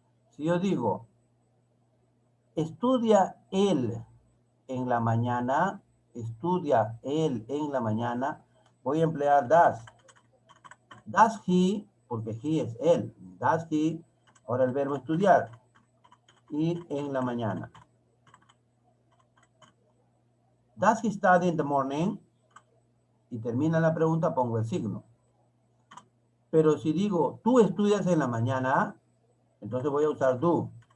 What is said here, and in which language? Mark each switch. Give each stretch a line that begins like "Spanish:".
Spanish: Si yo digo, estudia él en la mañana, estudia él en la mañana, voy a emplear does.
English: Does he,
Spanish: porque he es él. Does he, ahora el verbo estudiar. Y en la mañana.
English: Does he study in the morning?
Spanish: Y termina la pregunta, pongo el signo. Pero si digo, tú estudias en la mañana, entonces voy a usar do.